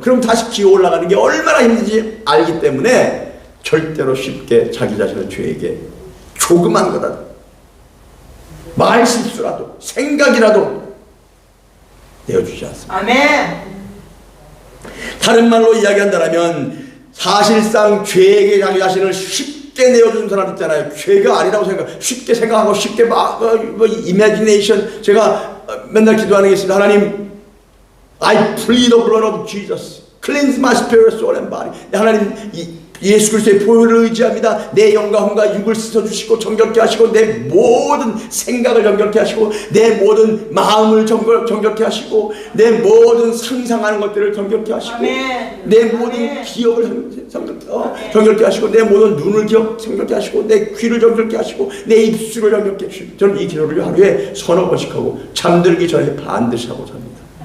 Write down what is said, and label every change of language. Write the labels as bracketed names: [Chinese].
[Korean] 그럼 다시 기어 올라가는 게 얼마나 힘든지 알기 때문에 절대로 쉽게 자기 자신을 죄에게 조그만 거라도 말 실수라도 생각이라도 내어주지 않습니다. 아멘. 다른 말로 이야기한다면 사실상 죄에게 자기 자신을 쉽게 내어주는 사람 있잖아요. 죄가 아니라고 쉽게 생각하고 쉽게 imagination. 제가 맨날 기도하는 게 있습니다. [English] 하나님, I plead the blood of Jesus. Cleanse my spirit, soul and body. 하나님, [Korean] 예수 그리스도의 보혈을 의지합니다. 내 영과 혼과 육을 씻어주시고 정결케 하시고 내 모든 생각을 정결케 하시고 내 모든 마음을 정결케 하시고 내 모든 상상하는 것들을 정결케 하시고 아멘. 내 모든 기억을 정결케 하시고 내 모든 눈을 정결케 하시고 내 귀를 정결케 하시고 내 입술을 정결케 하시고 저는 이 기도를 하루에 서너 번씩 하고 잠들기 전에 반드시 하고 잡니다.